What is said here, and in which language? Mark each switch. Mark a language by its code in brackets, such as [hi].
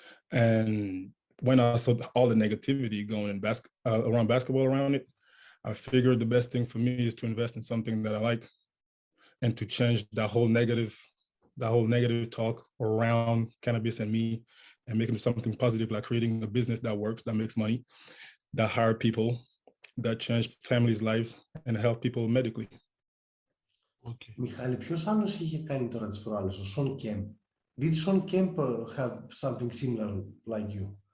[en] And when I saw all the negativity going in around basketball around it, I figured the best thing for me is to invest in something that I like, and to change that whole negative talk around cannabis and me, and make it something positive, like creating a business that works, that makes money, that hire people, that change families' lives, and help people medically. Okay. [el] Μιχάλη, ποιος άλλος είχε κάνει τώρα τις προάλλες, ο Σον Κέμπ? [en] Did Son Kemp have something similar like you?